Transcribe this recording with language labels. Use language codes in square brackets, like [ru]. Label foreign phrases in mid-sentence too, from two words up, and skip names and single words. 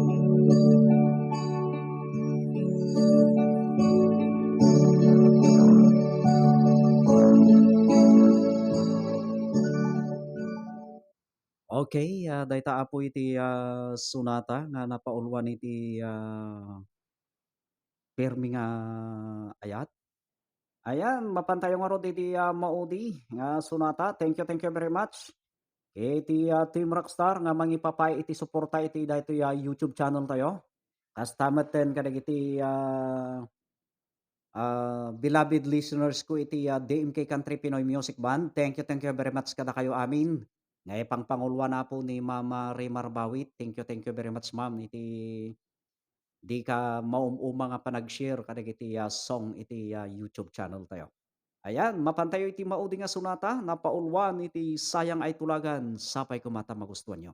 [ilo] Okay, dayta apo iti sonata nga napaulwan iti pirmi nga ayat. Ayan, mapantayo nga rod iti maudi nga sonata. [en] Thank you very much. [ilo] Iti Team Rockstar nga mangipapay iti suporta iti daytoy YouTube channel tayo. Kas tamaten kadagiti [en] beloved listeners [ilo] ko iti DMK Country Pinoy Music Band. [en] Thank you very much [ilo] kada kayo amin. Nga ipangpangulwa na po ni Mama Rimar Bawit. [en] Thank you very much ma'am. [ilo] Iti di ka maumuma nga panag-share kadagiti song iti YouTube channel tayo. Ayan, mapantayo iti maudi nga sonata, napaulwan iti sayang ay tulagan, sapay kumata magustuhan nyo.